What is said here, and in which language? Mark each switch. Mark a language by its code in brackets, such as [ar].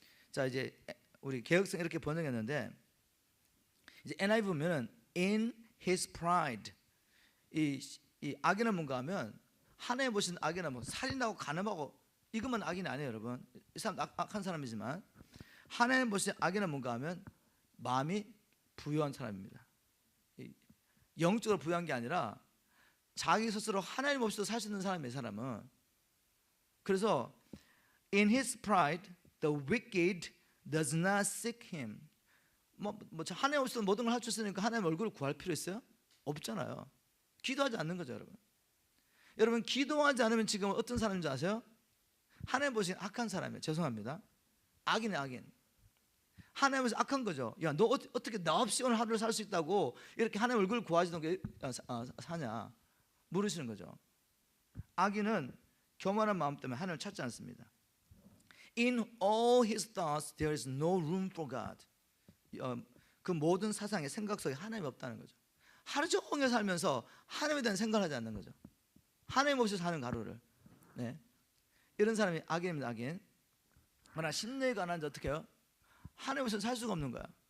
[ko] 자, 이제 우리 개혁성 이렇게 번역했는데 이제 NIV 보면은 [en] in his pride, [ko] 이 악인은 뭔가 하면 하나님 보신 악인은 뭐 살인하고 간음하고 이것만 악인이 아니에요, 여러분. 이 사람 악한 사람이지만 하나님 보신 악인은 뭔가 하면 마음이 부유한 사람입니다. 영적으로 부유한 게 아니라 자기 스스로 하나님 없이도 살 수 있는 사람이에요, 이 사람은. 그래서 [en] in his pride the wicked does not seek him. [ko] 하나님 없이도 모든 걸 할 수 있으니까 하나님 얼굴을 구할 필요 있어요? 없잖아요. 기도하지 않는 거죠, 여러분. 여러분, 기도하지 않으면 지금 어떤 사람인지 아세요? 하나님 보시기엔 악한 사람이에요. 죄송합니다. 악인의 악인. 하나님에서 악한 거죠. 야, 너 어떻게 나 없이 오늘 하루를 살 수 있다고 이렇게 하나님 얼굴 구하지도 게 사냐 물으시는 거죠. 악인은 교만한 마음 때문에 하나님을 찾지 않습니다. [en] In all his thoughts there is no room for God. [ko] 그 모든 사상의 생각 속에 하나님이 없다는 거죠. 하루 종일 살면서 하나님에 대한 생각을 하지 않는 거죠. 하나님 없이 사는 하루를. 네. 이런 사람이 악인입니다. 악인. 그러나 심령이 가난한지 어떻게 해요? 하나님 없이는 살 수가 없는 거야.